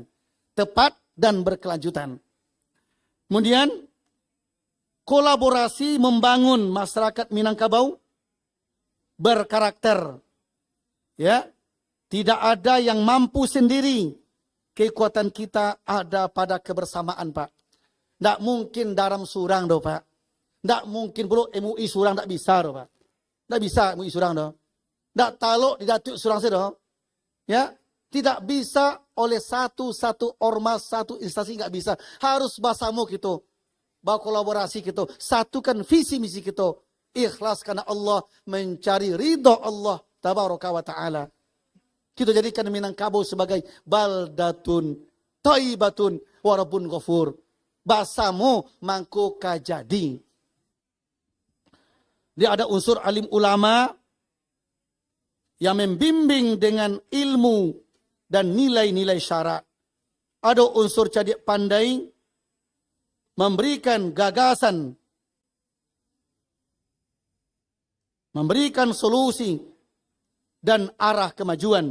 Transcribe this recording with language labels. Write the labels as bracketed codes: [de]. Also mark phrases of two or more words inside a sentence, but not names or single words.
[id] Tepat dan berkelanjutan. Kemudian kolaborasi membangun masyarakat Minangkabau berkarakter. Ya, tidak ada yang mampu sendiri. Kekuatan kita ada pada kebersamaan, Pak. Tidak mungkin Daram [min] surang, doh, [id] Pak. Tidak mungkin pula MUI surang, tidak bisa, doh, Pak. Tidak bisa MUI [min] surang, doh. [id] Tidak taluk di Datuk surang saya, doh. Ya, tidak bisa oleh satu ormas, satu instansi, nggak bisa. Harus bersama kita. Berkolaborasi kita. Satukan visi misi kita. Ikhlas karena Allah, mencari ridho Allah [ar] tabaraka wa ta'ala. [id] Kita jadikan Minangkabau sebagai [ar] baldatun thayyibatun wa rabbun ghafur. [min] Basamu mangko kajadi. [id] Dia ada unsur alim ulama yang membimbing dengan ilmu dan nilai-nilai syarak. Ada unsur cerdik pandai memberikan gagasan, memberikan solusi dan arah kemajuan.